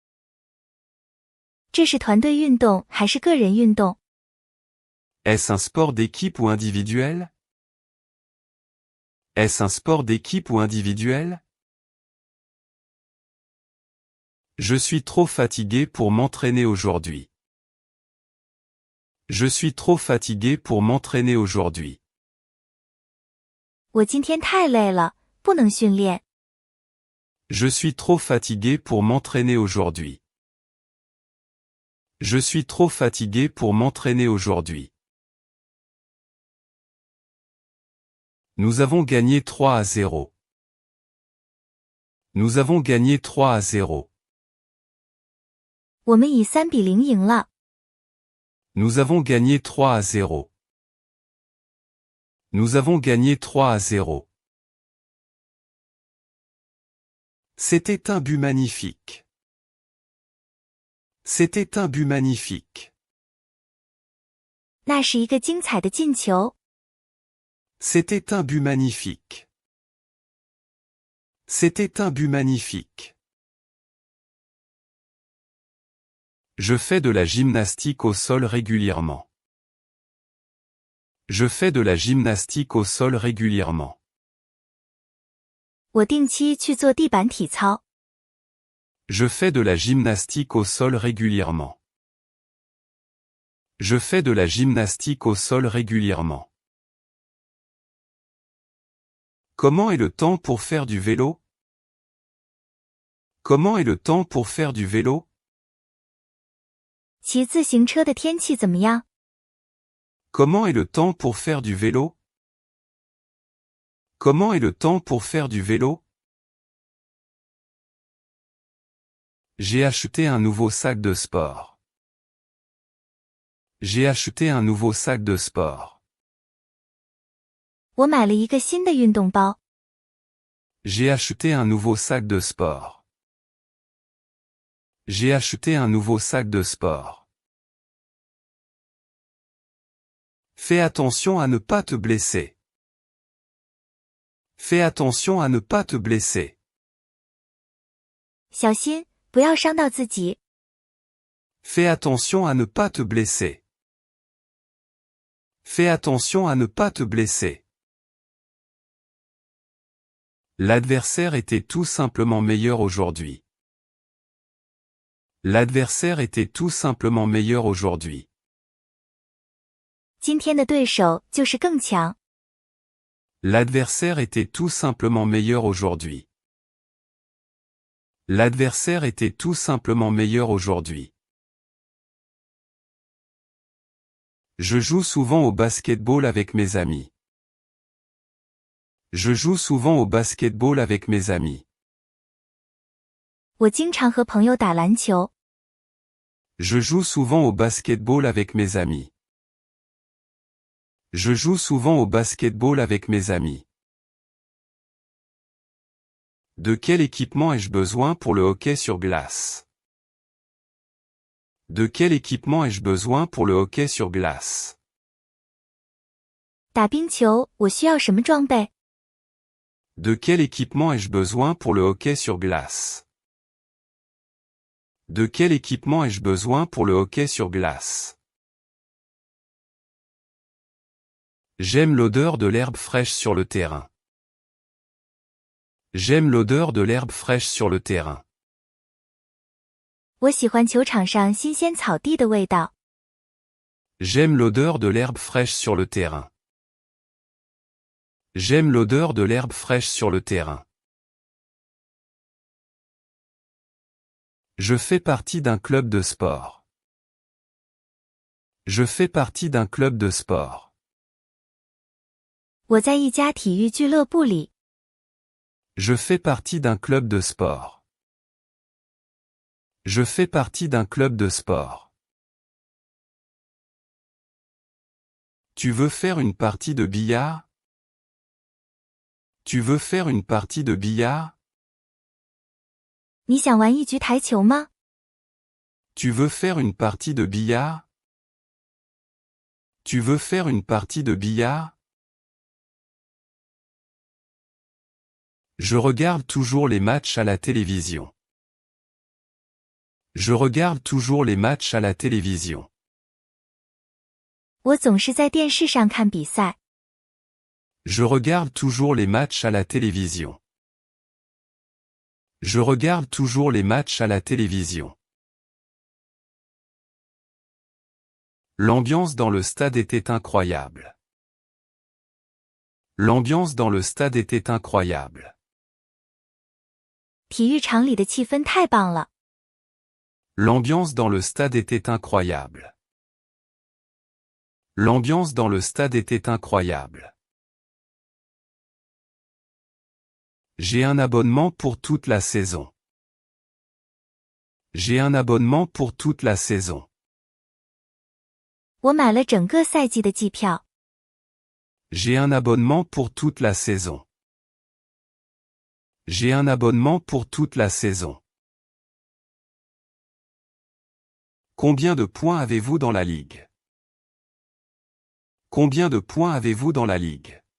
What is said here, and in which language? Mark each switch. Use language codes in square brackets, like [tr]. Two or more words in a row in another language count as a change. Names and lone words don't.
[zh] 这是团队运动还是个人运动？ [fr] Est-ce un sport d'équipe ou individuel? Est-ce un sport d'équipe ou individuel? Je suis trop fatigué pour m'entraîner aujourd'hui. Je suis trop fatigué pour m'entraîner aujourd'hui. [zh] 我今天太累了，不能训练。 [fr] Je suis trop fatigué pour m'entraîner aujourd'hui. Je suis trop fatigué pour m'entraîner aujourd'hui. Nous avons gagné 3-0. Nous avons gagné 3-0. [zh] 我们以3-0赢了。 [fr] Nous avons gagné 3-0. Nous avons gagné 3-0. C'était un but magnifique. C'était un but magnifique. [zh] 那是一个精彩的进球。 [fr] C'était un but magnifique. C'était un but magnifique. Je fais de la gymnastique au sol régulièrement. Je fais de la gymnastique au sol régulièrement. [zh] 我定期去做地板体操。 [fr] Je fais de la gymnastique au sol régulièrement. Je fais de la gymnastique au sol régulièrement. Comment est le temps pour faire du vélo? Comment est le temps pour faire du vélo? [zh] 骑自行车的天气怎么样？ [fr] Comment est le temps pour faire du vélo? Comment est le temps pour faire du vélo? J'ai acheté un nouveau sac de sport. J'ai acheté un nouveau sac de sport. [zh] 我买了一个新的运动包。 [fr] J'ai acheté un nouveau sac de sport. J'ai acheté un nouveau sac de sport. Fais attention à ne pas te blesser. Fais attention à ne pas te blesser. [zh] 小心，不要伤到自己。 [fr] Fais attention à ne pas te blesser. Fais attention à ne pas te blesser. L'adversaire était tout simplement meilleur aujourd'hui. L'adversaire était tout simplement meilleur aujourd'hui. [zh] 今天的对手就是更强。 [fr] L'adversaire était tout simplement meilleur aujourd'hui. L'adversaire était tout simplement meilleur aujourd'hui. Je joue souvent au basketball avec mes amis. Je joue souvent au basketball avec mes amis. [zh] 我经常和朋友打篮球。 [fr] Je joue souvent au basketball avec mes amis. Je joue souvent au basketball avec mes amis. De quel équipement ai-je besoin pour le hockey sur glace? De quel équipement ai-je besoin pour le hockey sur glace? [zh] 打冰球，我需要什么装备？ [fr] De quel équipement ai-je besoin pour le hockey sur glace? De quel équipement ai-je besoin pour le hockey sur glace? J'aime l'odeur de l'herbe fraîche sur le terrain. J'aime l'odeur de l'herbe fraîche sur le terrain. [zh] 我喜欢球场上新鲜草地的味道。 [fr] J'aime l'odeur de l'herbe fraîche sur le terrain. J'aime l'odeur de l'herbe fraîche sur le terrain. Je fais partie d'un club de sport. Je fais partie d'un club de sport. [zh] 我在一家体育俱乐部里。 [fr] Je fais partie d'un club de sport. Je fais partie d'un club de sport. Tu veux faire une partie de billard? Tu veux faire une partie de billard? [zh] 你想玩一局台球吗？ [fr] Tu veux faire une partie de billard? Tu veux faire une partie de billard? Je regarde toujours les matchs à la télévision. Je regarde toujours les matchs à la télévision. [zh] 我总是在电视上看比赛。 [fr] Je regarde toujours les matchs à la télévision. Je regarde toujours les matchs à la télévision. L'ambiance dans le stade était incroyable. L'ambiance dans le stade était incroyable. [zh] 体育场里的气氛太棒了。 [fr] L'ambiance dans le stade était incroyable. L'ambiance dans le stade était incroyable. J'ai un abonnement pour toute la saison. J'ai un abonnement pour toute la saison. [zh] 我买了整个赛季的季票。 [fr] J'ai un abonnement pour toute la saison. J'ai un abonnement pour toute la saison. Combien de points avez-vous dans la ligue? Combien de points avez-vous dans la ligue?